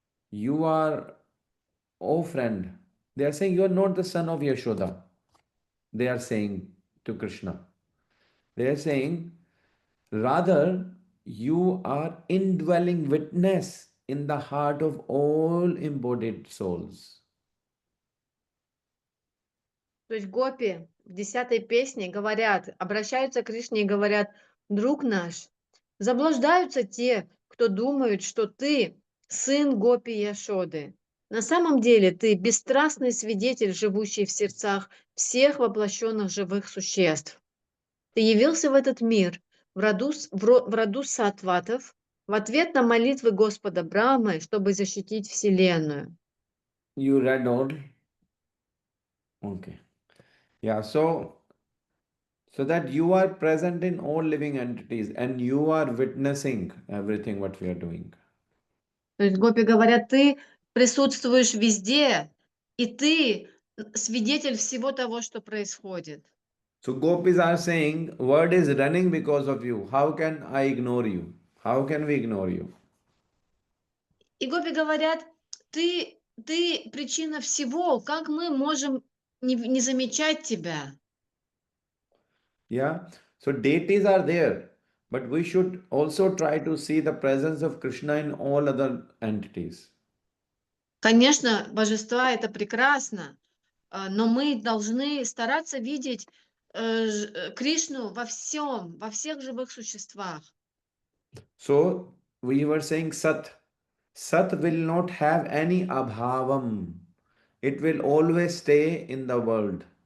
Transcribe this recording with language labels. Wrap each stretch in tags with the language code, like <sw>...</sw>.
<en>You are, oh friend, they are saying you are not the son of Yashoda. They are saying to Krishna. They are saying, rather, you are indwelling witness in the heart of all embodied souls.</en> <ru>То есть гопи в 10-й песне обращаются к Кришне и говорят: друг наш, заблуждаются те, кто думают, что ты сын Гопи Яшоды. На самом деле ты бесстрастный свидетель, живущий в сердцах всех воплощенных живых существ. Ты явился в этот мир в роду саттватов в ответ на молитвы Господа Брамы, чтобы защитить Вселенную.</ru> <en>You read all? Okay. Yeah, so that you are present in all living entities and you are witnessing everything what we are doing.</en> <ru>То есть гопи говорят, ты присутствуешь везде, и ты свидетель всего того, что происходит.</ru> <en>So gopis are saying, world is running because of you. How can I ignore you? How can we ignore you?</en> <ru>И гопи говорят, ты причина всего, как мы можем не замечать тебя? Yeah.</ru> <en>So deities are there, but we should also try to see the presence of Krishna in all other entities.</en> <ru>Конечно, божества — это прекрасно, но мы должны стараться видеть Кришну во всем, во всех живых существах.</ru> <en>So we were saying Sat. Sat will not have any abhavam. It will always stay in the world.</en>